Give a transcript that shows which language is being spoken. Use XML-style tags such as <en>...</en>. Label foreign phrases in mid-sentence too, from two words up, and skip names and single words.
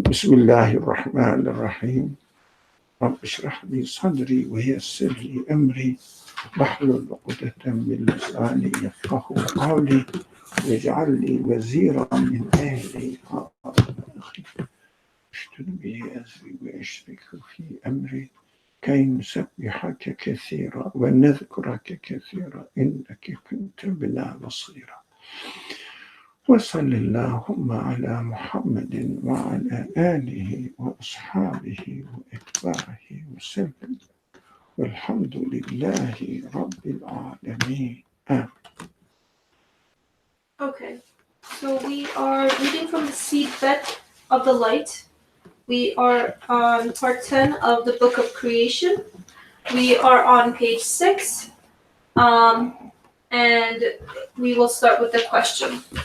<ar>بسم الله الرحمن الرحيم. رب اشرح لي صدري ويسر لي أمري. واحلل عقدة من لساني يفقهوا قولي. واجعل لي وزيرا من أهلي. اشدد به أزري وأشركه في أمري. كي نسبحك كثيرا ونذكرك كثيرا إنك كنت بنا بصيرا وصل اللهم على محمد وعلى آله وأصحابه وأتباعه وسلم والحمد لله رب العالمين آمين.</ar> <en>Okay, so we are reading from the Seedbed of the Light. We are on part 10 of the Book of Creation. We are on page 6, and we will start with the question.</en>